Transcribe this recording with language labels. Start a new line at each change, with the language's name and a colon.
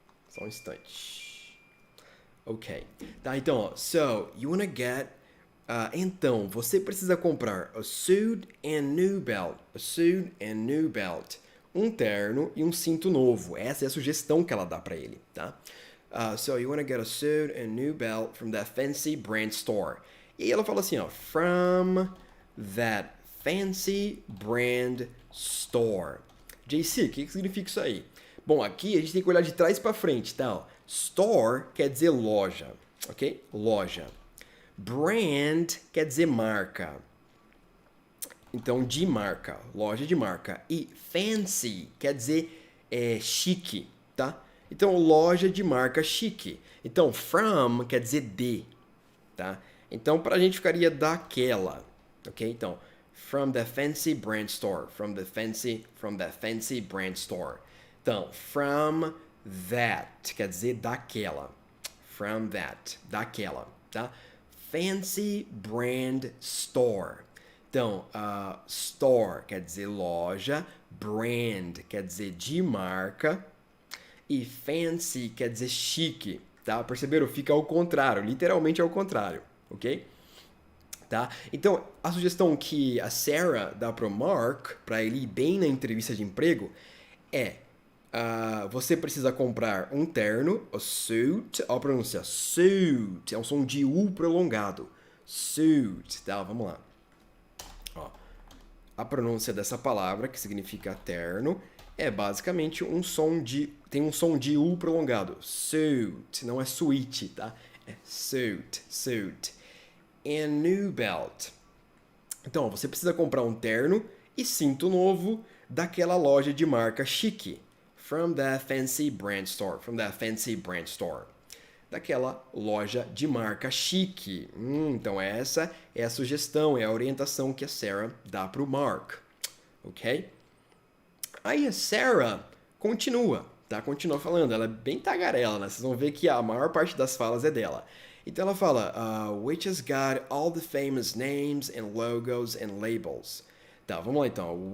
Portuguese: Só um instante. Ok. Tá, então, ó.
English: So, you wanna get...
Portuguese: então, você precisa comprar
English: a suit and new belt. A suit and new belt.
Portuguese: Um terno e um cinto novo. Essa é a sugestão que ela dá pra ele, tá?
English: So, you wanna get a suit and new belt from that fancy brand store.
Portuguese: E ela fala assim, ó.
English: From that fancy brand store.
Portuguese: JC, o que significa isso aí? Bom, aqui a gente tem que olhar de trás pra frente, tá? Ó. Store quer dizer loja, ok? Loja. Brand quer dizer marca. Então, de marca, loja de marca. E fancy quer dizer chique, tá? Então, loja de marca chique. Então, from quer dizer de, tá? Então, pra gente ficaria daquela, ok?
English: Então, from the fancy brand store. From that fancy brand store.
Portuguese: Então, from that quer dizer daquela.
English: From that,
Portuguese: daquela, tá?
English: Fancy brand store.
Portuguese: Então, store quer dizer loja, brand quer dizer de marca e fancy quer dizer chique, tá? Perceberam? Fica ao contrário, literalmente ao contrário, ok? Tá? Então, a sugestão que a Sarah dá pro Mark, para ele ir bem na entrevista de emprego, é você precisa comprar um terno, a suit, ó a pronúncia, suit, é um som de U prolongado, suit, tá? Vamos lá. Ó, a pronúncia dessa palavra, que significa terno, é basicamente tem um som de U prolongado, suit, não é suite, tá? É suit, suit. And new belt. Então, você precisa comprar um terno e cinto novo daquela loja de marca chique.
English: From that fancy brand store. From that fancy brand store.
Portuguese: Daquela loja de marca chique. Então essa é a sugestão, é a orientação que a Sarah dá para o Mark. Ok? Aí a Sarah continua, tá? Continua falando. Ela é bem tagarela, né? Vocês vão ver que a maior parte das falas é dela. Então ela fala,
English: which has got all the famous names and logos and labels.
Portuguese: Tá, vamos lá então.